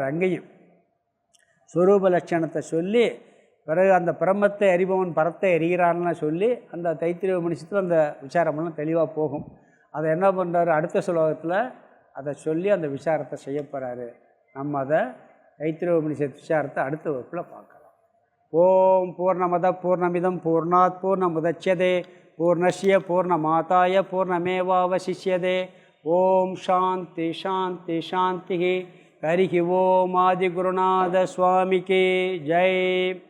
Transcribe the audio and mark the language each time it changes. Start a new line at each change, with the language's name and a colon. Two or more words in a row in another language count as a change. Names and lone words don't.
Tamil: அங்கேயும் ஸ்வரூப லட்சணத்தை சொல்லி பிறகு அந்த பிரம்மத்தை அறிபவன் பரத்தை அறிகிறான்னு சொல்லி அந்த தைத்திரிய உபநிஷத்தில் அந்த விசாரமெல்லாம் தெளிவாக போகும். அதை என்ன பண்ணுறாரு, அடுத்த ஸ்லோகத்தில் அதை சொல்லி அந்த விசாரத்தை செய்ய போகிறாரு. நம்ம அதை தைத்திரிய உபநிஷத் விசாரத்தை அடுத்த வகுப்பில் பார்க்கலாம்.
Sanskrit: ओम् पूर्णमदः पूर्णमिदं पूर्णात् पूर्णमुदच्यते पूर्णस्य पूर्णमादाय पूर्णमेवावशिष्यते. ओम् शान्ति शान्ति शान्ति. हरिः ओम्
Tamil: ஆதிகுருநாத சுவாமிக்கு ஜெய்.